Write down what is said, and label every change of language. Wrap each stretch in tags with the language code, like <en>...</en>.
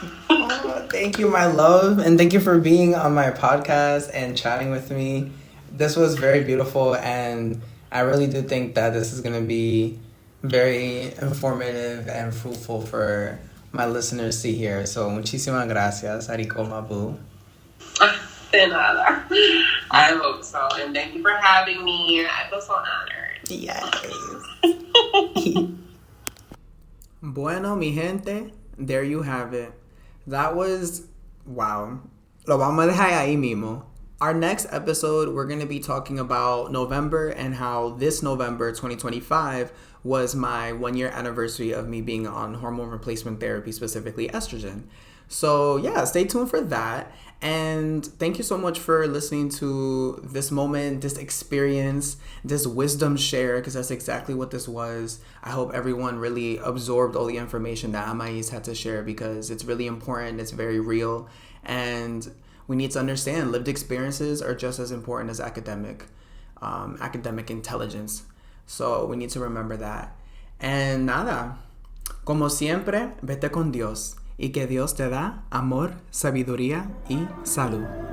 <en>Oh, thank you, my love. And thank you for being on my podcast and chatting with me. This was very beautiful. And I really do think that this is going to be very informative and fruitful for my listeners to hear. So,</en> <es>muchísimas gracias,</es> <en>Ariko Mabu.</en> <es>De nada.</es> <en>I hope so. And thank you for having me. I feel so honored. Yes.</en> <es>Bueno, mi gente,</es> <en>there you have it. That was, wow.</en> <es>Lo vamos a dejar ahí mismo.</es> <en>Our next episode, we're going to be talking about November and how this November 2025 was my 1-year anniversary of me being on hormone replacement therapy, specifically estrogen. So yeah, stay tuned for that. And thank you so much for listening to this moment, this experience, this wisdom share, because that's exactly what this was. I hope everyone really absorbed all the information that Amaïs had to share because it's really important, it's very real, and we need to understand lived experiences are just as important as academic intelligence. So we need to remember that. And</en> <es>nada, como siempre, vete con Dios. Y que Dios te da amor, sabiduría y salud.</es>